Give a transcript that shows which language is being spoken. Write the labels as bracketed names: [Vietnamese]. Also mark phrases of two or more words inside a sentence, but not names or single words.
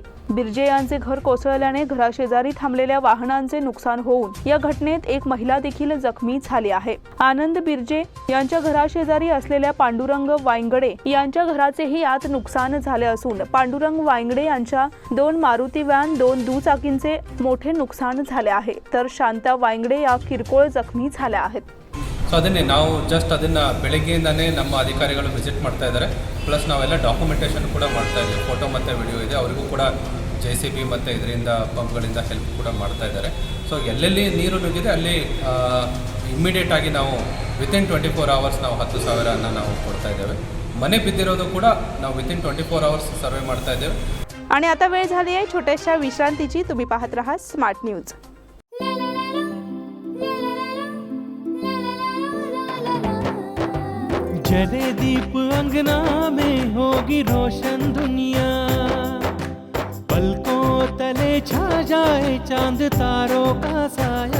[Marathi] बिर्जे यांचे घर कोसळल्याने घराशेजारी थांबलेल्या वाहनांचे नुकसान होऊन या घटनेत एक महिला देखील जखमी झाली आहे. आनंद बिर्जे यांच्या घराशेजारी असलेल्या पांडुरंग वायंगडे यांच्या घराचेही यात नुकसान झाले असून पांडुरंग वायंगडे यांच्या 2 मारुती व्हॅन, 2 दुचाकींचे मोठे नुकसान झाले आहे. तर शांता वायंगडे या किरकोळ जखमी झाल्या आहेत. [Kannada] ಸೊ ಅದನ್ನೇ ನಾವು ಜಸ್ಟ್ ಅದನ್ನು ಬೆಳಗ್ಗೆಯಿಂದನೇ ನಮ್ಮ ಅಧಿಕಾರಿಗಳು ವಿಸಿಟ್ ಮಾಡ್ತಾ ಇದ್ದಾರೆ. ಪ್ಲಸ್ ನಾವೆಲ್ಲ ಡಾಕ್ಯುಮೆಂಟೇಷನ್ ಕೂಡ ಮಾಡ್ತಾ ಇದ್ದೀವಿ. ಫೋಟೋ ಮತ್ತು ವಿಡಿಯೋ ಇದೆ, ಅವರಿಗೂ ಕೂಡ JCB ಮತ್ತು ಇದರಿಂದ ಪಂಪ್ಗಳಿಂದ ಹೆಲ್ಪ್ ಕೂಡ ಮಾಡ್ತಾ ಇದ್ದಾರೆ. ಸೊ ಎಲ್ಲೆಲ್ಲಿ ನೀರು ನುಗ್ಗಿದೆ ಅಲ್ಲಿ ಇಮ್ಮಿಡಿಯೇಟ್ ಆಗಿ ನಾವು [English] within 24 hours [Kannada] ನಾವು 10,000 ನಾವು ಕೊಡ್ತಾ ಇದ್ದೇವೆ. ಮನೆ ಬಿದ್ದಿರೋದು ಕೂಡ ನಾವು [English] within 24 hours [Kannada] ಸರ್ವೆ ಮಾಡ್ತಾ ಇದ್ದೇವೆ. [Marathi] आणि आता वेळ झाली आहे छोट्याशा विश्रांतीची. तुम्ही पाहत रहा स्मार्ट न्यूज. [Hindi] जले दीप अंगना में होगी रोशन दुनिया, पलकों तले छा जाए चांद तारों का साया,